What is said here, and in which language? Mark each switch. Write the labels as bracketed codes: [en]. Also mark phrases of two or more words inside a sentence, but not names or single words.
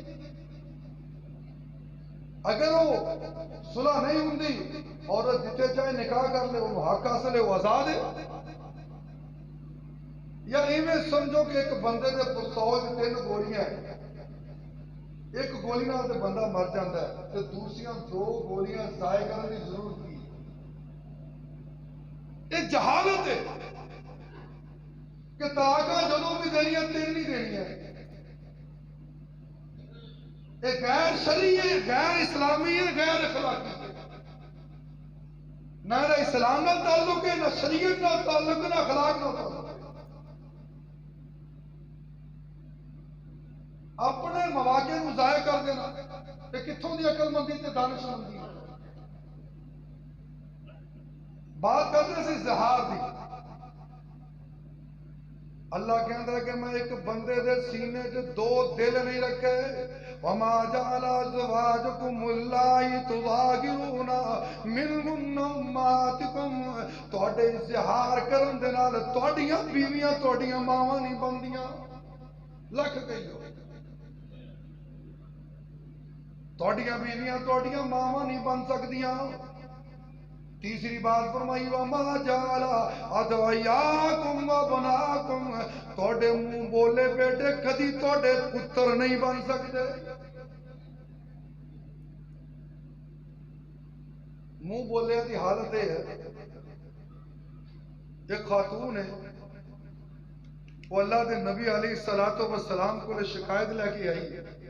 [ur] اگر وہ صلح نہیں ہوندی عورت جتنے چاہے نکاح کر لے، وہ حق حاصل ہے، وہ آزاد ہے۔ [pa] یا ایویں سمجھو کہ ایک بندے دے پستول 3 گولیاں ہیں، ایک گولی نال تے بندہ مر جاتا ہے تے دوسریاں 2 گولیاں ضائع کرنے کی ضرورت کی؟ یہ جہالت ہے کہ طلاقاں جدوں بھی دینی 3 نہیں دینی ہے۔ [ur] یہ غیر شرعی ہے، غیر اسلامی ہے، غیر اخلاقی ہے۔ [pa] نہ اسلام نال تعلق ہے، نہ شریعت نال تعلق ہے، نہ اخلاق نال تعلق ہے۔ اپنے مواقع کو ضائع کر دینا کہ کتھوں دی عقل مندی تے دانش مندی۔ بات کرتے سے زہار دی، اللہ کہتا ہے کہ میں ایک بندے دے سینے جو 2 دل نہیں رکھے، [ar] وَمَا جَعَلَ أَزْوَاجَكُمُ اللَّائِي تُظَاهِرُونَ مِنْهُنَّ أُمَّهَاتِكُمْ، [pa] تواڈے اظہار کرن دے نال تواڈیاں بیویاں تواڈیاں ماواں نہیں بندیاں۔ لکھ گئی ہو، تواڈیاں بیویاں تواڈیاں ماواں نہیں بن سکدیاں۔ تیسری بات فرمائی [ar] وَمَا جَعَلَ أَدْعِيَاءَكُمْ وَأَبْنَاءَكُمْ، [pa] تواڈے منہ بولے بیٹے کدی تواڈے پتر نہیں بن سکتے۔ منہ بولے دی حالت ہے، ایک خاتون ہے وہ اللہ دے نبی [ar] علیہ السلام [pa] کو شکایت لے کے آئی ہے،